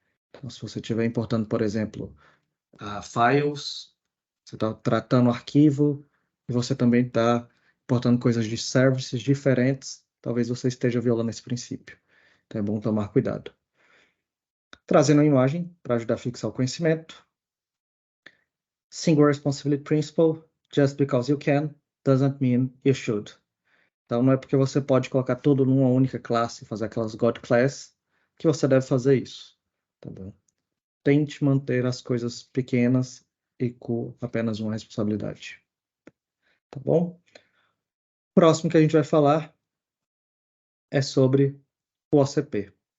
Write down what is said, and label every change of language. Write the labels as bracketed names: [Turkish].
[Portuguese] Então, se você estiver importando, por exemplo, files, você está tratando arquivo, e você também está importando coisas de services diferentes, talvez você esteja violando esse princípio. Então é bom tomar cuidado. Trazendo a imagem para ajudar a fixar o conhecimento. [English] Single Responsibility Principle, just because you can, doesn't mean you should. [Portuguese] Então não é porque você pode colocar tudo numa única classe, fazer aquelas God Class, que você deve fazer isso. Tá bom? Tente manter as coisas pequenas e com apenas uma responsabilidade. Tá bom? O próximo que a gente vai falar é sobre o OCP.